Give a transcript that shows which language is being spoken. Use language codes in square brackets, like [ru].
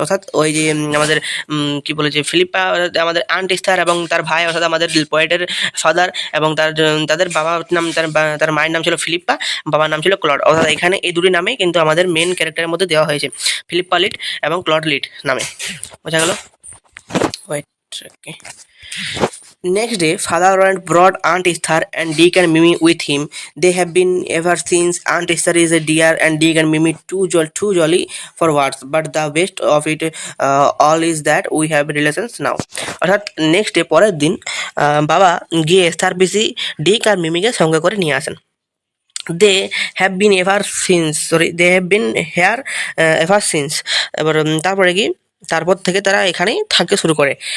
[bn] অর্থাৎ ওই যে আমাদের কি বলে যে ফিলিপ্পা আমাদের আন্ট ইস্তার এবং তার ভাই অর্থাৎ আমাদের পোয়েটের ফাদার, এবং তাদের বাবার নাম তার মায়ের নাম ছিল ফিলিপ্পা, বাবার নাম ছিল ক্লড। অর্থাৎ এখানে এই দুটি নামে কিন্তু আমাদের মেন ক্যারেক্টারের মধ্যে দেওয়া হয়েছে, ফিলিপ্পা লিট এবং ক্লড লিট নামে। বোঝা গেল? Wait, okay. [en] Next day, Father Laurent brought Aunt Esther and Dick and Mimi with him. They have been ever since. Aunt Esther is a dear and Dick and Mimi too jolly for words. But the best of it all is that we have relations now. [bn] অর্থাৎ next day পরের দিন বাবা গিয়ে Esther পিসি ডিক আর মিমিকে সঙ্গে করে নিয়ে আসেন। [en] They have been ever since they have been here ever since. [bn] এবার তারপরে কি তারপর থেকে তারা এখানেই থাকতে শুরু করে।